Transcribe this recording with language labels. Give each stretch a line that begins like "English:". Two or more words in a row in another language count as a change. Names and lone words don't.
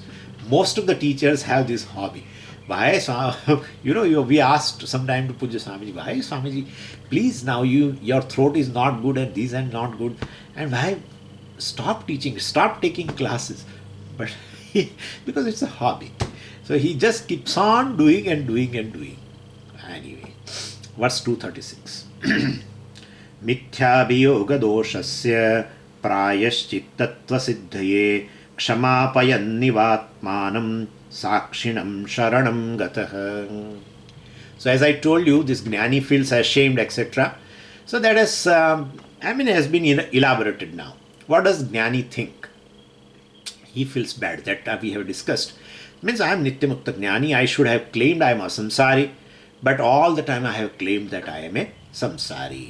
English: Most of the teachers have this hobby. Why, we asked sometime to Puja Swamiji, why Swamiji, please now your throat is not good and these and not good. And why stop teaching, stop taking classes. But because it's a hobby. So he just keeps on doing and doing and doing. Anyway, verse 236.
Sanskrit: Mithyabhiyoga doshasya prayashchittattva siddhaye kshamapayannivatmanam sakshinam sharanam gatah.
English: So as I told you, this jnani feels ashamed, etc. So that is, has been elaborated now. What does jnani think? He feels bad, that we have discussed. Means I am
Sanskrit: nityamukta jnani,
English: I should have claimed I am a samsari, but all the time I have claimed that I am a samsari.